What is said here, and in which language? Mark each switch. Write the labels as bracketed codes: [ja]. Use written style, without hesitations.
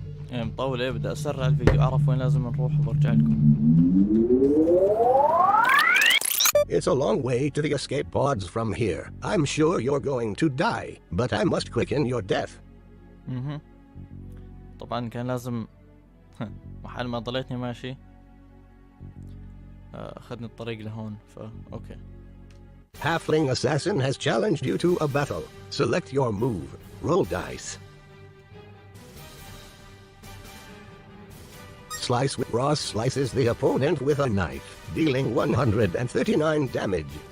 [ar] يعني مطول ايه، بدي اسرع الفيديو اعرف وين لازم نروح وبرجع لكم. [en] It's a long way to the escape pods from here. I'm sure you're going to die, but I must quicken your death. [ar] طبعا كان لازم محل ما ضليتني ماشي أخذني الطريق لهون أوكي. [en] Halfling assassin has challenged you to a battle. Select your move. Roll dice. Slice with Ross slices the opponent with a knife, dealing 139 damage.